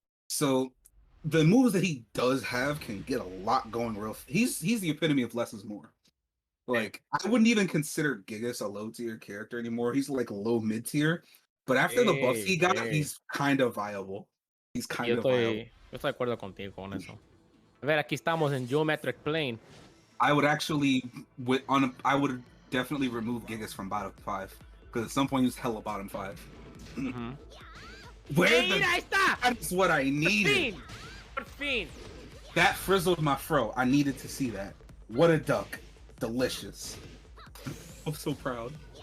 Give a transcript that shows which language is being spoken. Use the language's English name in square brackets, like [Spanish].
[English] So the moves that he does have can get a lot going real. He's the epitome of less is more. Like, I wouldn't even consider Gigas a low tier character anymore. He's like low mid tier. But after the buffs he got, he's kind of viable. He's kind of viable. [Spanish] Yo estoy de acuerdo contigo con eso. A ver, aquí estamos en Geometric Plane. [English] I would actually, I would definitely remove Gigas from bottom 5 because at some point he was hella bottom 5. Mm-hmm. [Spanish] Ahí está! [English] That's what I needed. [Spanish] Por fin. [English] That frizzled my fro. I needed to see that. What a duck. Delicious. I'm so proud.